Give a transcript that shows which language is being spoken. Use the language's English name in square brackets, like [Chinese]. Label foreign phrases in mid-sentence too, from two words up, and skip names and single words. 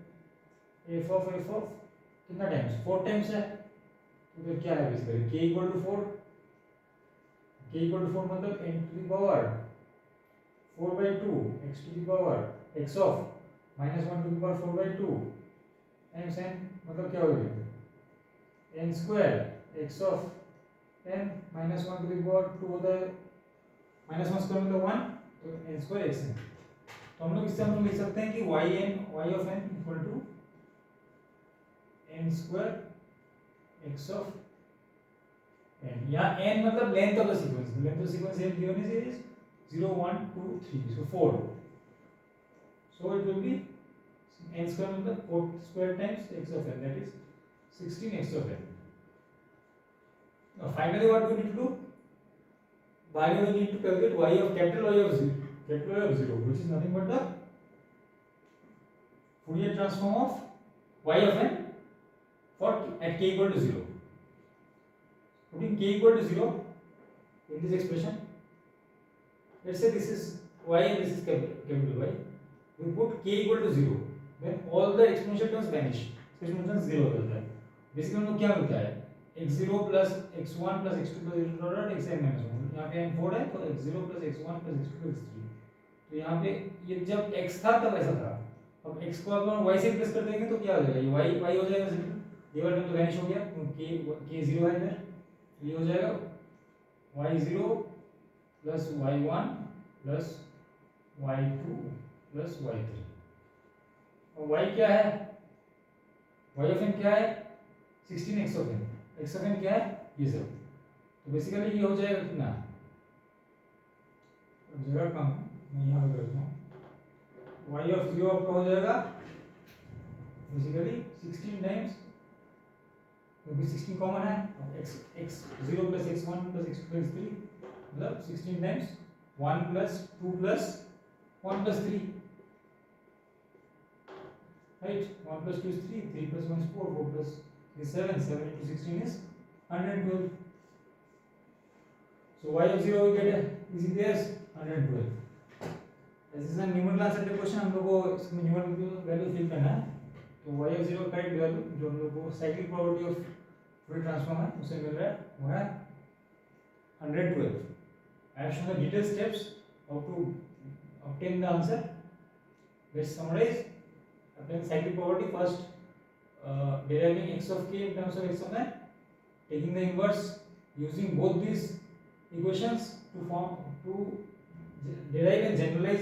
[English] f of [Hindi] कितना टाइम्स, 4 टाइम्स है, तो फिर क्या है बेसिकली [English] k equal to 4, k equal to 4 [Hindi] मतलब [English] n to the power 4/2 x to the power x of -1 to the power 4/2 times n, [Hindi] मतलब क्या हो गया [English] n square x of n -1 to the power 2 [Hindi] होता है, -1 स्क्वायर मतलब 1, तो [English] n square x n. [Hindi] तो हम लोग इससे हम लोग लिख सकते हैं कि [English] y of n equal to n square x of n. [Hindi] यहाँ n मतलब [English] length of the sequence, length of the sequence है given is 0 1 2 3, so 4, so it will be n square मतलब 4 square times x of n, that is 16 x of n. Now finally what we need to do, finally we need to calculate y of capital Y of 0, which is nothing but the Fourier transform of y of n for at k equal to 0. Putting k equal to 0 in this expression, let's say this is y and this is capital Y, we put k equal to 0, then all the exponential terms vanish, exponential terms 0 [Hindi] हो जाता है। बेसिकली हमको क्या मिलता है [English] x0 plus x1 plus x2 plus x xn minus 1, [Hindi] यहाँ पे n4 है तो [English] x0 plus x1 plus x2 plus x3, [Hindi] तो यहाँ पे ये जब x था तब ऐसा था, अब x को अगर y से रिप्लेस कर देंगे तो क्या हो जाएगा, ये y हो जाएगा, ये वाला तो वैनिश हो गया, k 0 है इधर, ये हो जाएगा [English] y0 plus y1 plus y2 plus y3, [Hindi] और y क्या है, [English] y of n [Hindi] क्या है [English] 16 x of n, x of n [Hindi] क्या है ये सब, तो बेसिकली ये हो जाएगा कितना, जगह कम मैं यहाँ पे करता हूँ, [English] y of 0 [Hindi] आपका हो जाएगा बेसिकली 16 टाइम्स, क्योंकि 16 कॉमन है, [English] x 0 plus x1 plus x2 plus x3 मतलब 16 टाइम्स 1 plus 2 plus 1 plus 3, right, 1 plus 2 is 3, 3 plus 1 is 4, 4 plus 3 is 7, 7 into 16 is 112. So y of 0 we get is equals 112. This is a numerical answer to question, [Hindi] हम लोग को इसमें [English] numerical value [Hindi] फिल करना है, तो [English] y of 0 [Hindi] का [English] correct value [Hindi] जो हम लोग को [English] cyclic property of Fourier transform [Hindi] है उसे मिल रहा है वो है 112. [English] I have shown the detailed steps how to obtain the answer. Let's summarize. Applying cyclic property, first deriving x of k in terms of x of n, taking the inverse, using both these equations to derive and generalize